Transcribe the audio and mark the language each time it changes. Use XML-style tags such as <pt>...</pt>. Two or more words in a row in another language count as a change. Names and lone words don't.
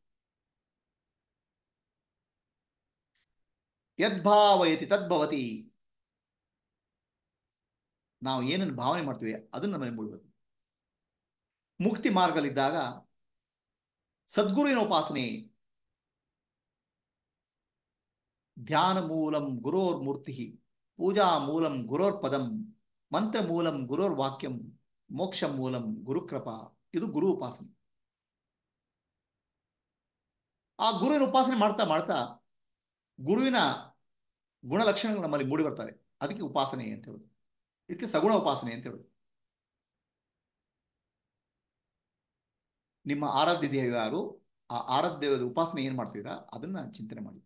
<sa>ಯದ್ಭಾವಯತಿ ತದ್ಭವತಿ.</sa> <kn>ನಾವು ಏನನ್ನು ಭಾವನೆ ಮಾಡ್ತೀವಿ ಅದನ್ನು ನಮ್ಮಲ್ಲಿ ಮೂಡಿ ಬರ್ತದೆ. ಮುಕ್ತಿ ಮಾರ್ಗದಲ್ಲಿದ್ದಾಗ ಸದ್ಗುರುವಿನ ಉಪಾಸನೆ.</kn> <sa>ಧ್ಯಾನ ಮೂಲಂ ಗುರೋರ್ ಮೂರ್ತಿ, ಪೂಜಾ ಮೂಲಂ ಗುರೋರ್ ಪದಂ, ಮಂತ್ರ ಮೂಲಂ ಗುರೋರ್ ವಾಕ್ಯಂ, ಮೋಕ್ಷ ಮೂಲಂ ಗುರುಕೃಪಾ.</sa> <kn>ಇದು ಗುರು ಉಪಾಸನೆ. ಆ ಗುರುವಿನ ಉಪಾಸನೆ ಮಾಡ್ತಾ ಮಾಡ್ತಾ ಗುರುವಿನ ಗುಣಲಕ್ಷಣಗಳು ನಮ್ಮಲ್ಲಿ ಮೂಡಿ ಬರ್ತವೆ. ಅದಕ್ಕೆ ಉಪಾಸನೆ ಅಂತ ಹೇಳುದು. ಇದಕ್ಕೆ ಸಗುಣ ಉಪಾಸನೆ ಅಂತ ಹೇಳುದು. ನಿಮ್ಮ ಆರಾಧ್ಯ ದೇವ ಯಾರು, ಆ ಆರಾಧ್ಯ ದೇವದ ಉಪಾಸನೆ ಏನ್ ಮಾಡ್ತೀರಾ ಅದನ್ನ ಚಿಂತನೆ ಮಾಡಿ.</kn>